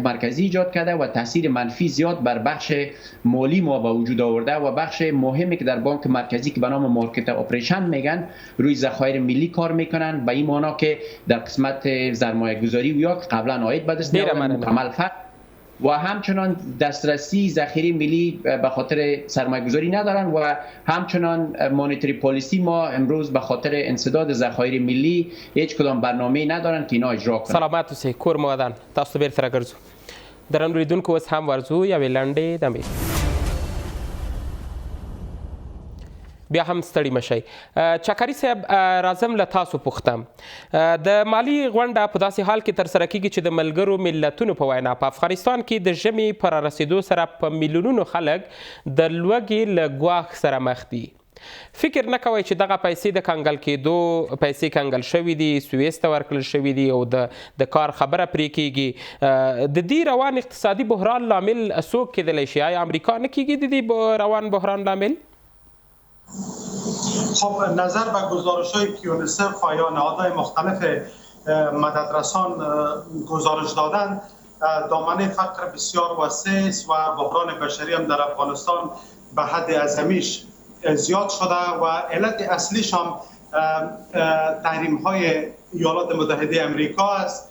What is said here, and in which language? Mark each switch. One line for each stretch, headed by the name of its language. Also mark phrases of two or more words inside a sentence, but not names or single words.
Persian: مرکزی ایجاد کرده و تاثیر منفی زیاد بر بخش مالی ما به وجود آورده و بخش مهمی که در بانک مرکزی که به نام
English: market operation
Persian: میگن روی ذخایر ملی کار میکنن، به این معنا که در قسمت سرمایه گذاری یا قبلا عاید به دست عمل و همچنان دسترسی ذخیره ملی به خاطر سرمایه گذاری ندارن و همچنان
English: monetary policy
Persian: ما امروز به خاطر انسداد ذخایر ملی هیچ کدام برنامه ندارن که اینا اجرا کنن.
Pashto: سلامت اوسئ کور مو ودان. تاسو بیرته راګرځو. درنو لیدونکو اوس هم ورځو یوې لنډې دمې. بیا هم ستړي مشئ. چکري صاحب راځم له تاسو پوښتم د مالي غونډه په داسې حال کې ترسره کیږي چې د ملګرو ملتونو په وینا په افغانستان کې د ژمي پر رسیدو سره په میلیونونو خلک د لوږې له ګواښ سره مخ دي. فکر نه کوئ چې دغه پیسې د کنګل کېدو پیسې کنګل شوي دي، سویس ته ورکړل شوي دي او د کار خبره پرې کېږي. د دې روان اقتصادي بحران لامل څوک کېدلی شي؟ آیا امریکا نه کېږي د دې روان بحران لامل؟
Persian: خب نظر به گزارش‌های یونیسف و یا نهادهای مختلف مددرسان گزارش دادن دامنه فقر بسیار وسیع است و بحران بشری هم در افغانستان به حد اعظمیش زیاد شده و علت اصلیش هم تحریم‌های ایالات متحده آمریکا است.